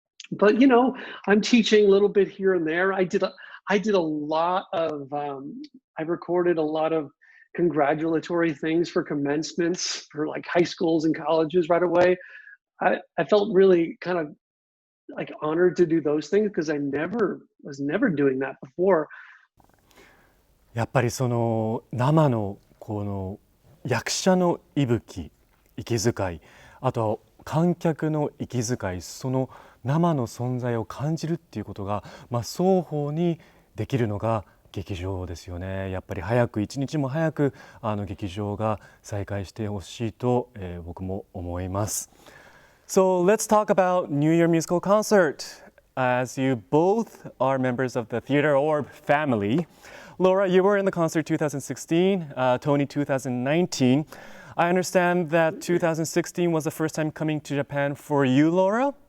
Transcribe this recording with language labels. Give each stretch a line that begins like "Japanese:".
English: But I'm teaching a little bit here and there. I did a lot of I recorded a lot of congratulatory things for commencements for like high schools and colleges right away. I felt really kind of like honored to do those things because I was never doing that before.
Japanese: やっぱりその生のこの役者の息吹、息遣い、あとは観客の息遣い、その生の存在を感じるっていうことが、双方にできるのが劇場ですよね。やっぱり一日も早く劇場が再開してほしいと、僕も思います。
English: So let's talk about New Year Musical Concert. As you both are members of the Theatre Orb family, Laura, you were in the concert 2016, Tony 2019. I understand that 2016 was the first time coming to Japan for you, Laura.